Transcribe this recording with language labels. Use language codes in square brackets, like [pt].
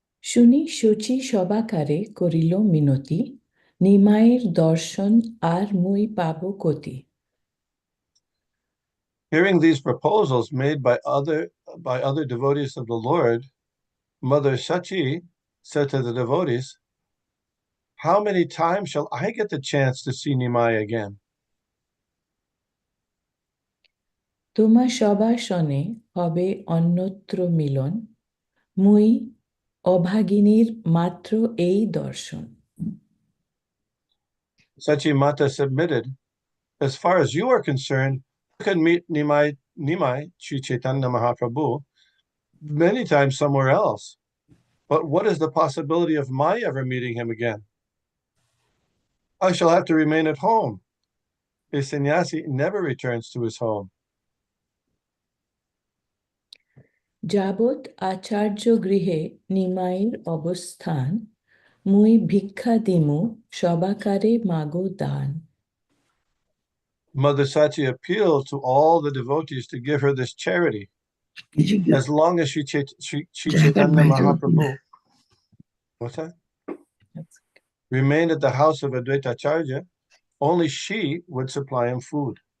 [bn] শুনি শচী সবাকারে করিল মিনতি, নিমায়ের দর্শন আর মুই পাব কতি। [en] Hearing these proposals made by other devotees of the Lord, Mother Sachi said to the devotees, how many times shall I get the chance to see Nimai again? [bn] তোমা সবার সনে হবে অন্যত্র মিলন, মুই অভাগিনীর মাত্র এই দর্শন। [en] Sachi Mata submitted, as far as you are concerned, you can meet Nimai, Sri Chaitanya Mahaprabhu, many times somewhere else. But what is the possibility of my ever meeting him again? I shall have to remain at home. A sannyasi never returns to his home. [bn] যাবৎ আচার্য গৃহে নিমাইয়ের অবস্থান, মুই ভিক্ষা দিমু সবাকারে মাগো দান। [en] Mother Sachi appealed to all the devotees to give her this charity. As long as Sri Chaitanya Mahaprabhu, what's that? Remained at the house of Advaita Acharya, only she would supply him food.